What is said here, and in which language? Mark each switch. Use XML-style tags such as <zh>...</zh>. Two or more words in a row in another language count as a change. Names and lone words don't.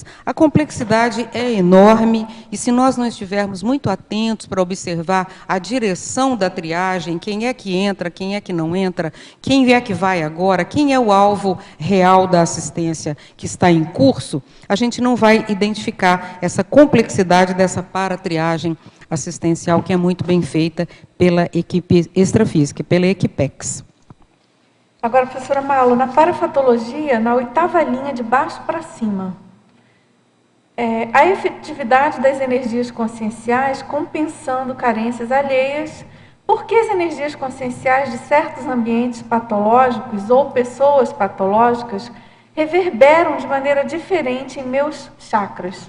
<pt>A complexidade é enorme, e se nós não estivermos muito atentos para observar a direção da triagem, quem é que entra, quem é que não entra, quem é que vai agora, quem é o alvo real da assistência que está em curso, a gente não vai identificar essa complexidade dessa paratriagem assistencial, que é muito bem feita pela equipe extrafísica, pela Equipex. Agora, professora Malo, na parafatologia, na 8ª linha, de baixo para cima, a efetividade das energias conscienciais compensando carências alheias, por que as energias conscienciais de certos ambientes patológicos ou pessoas patológicas reverberam de maneira diferente em meus chakras?</pt>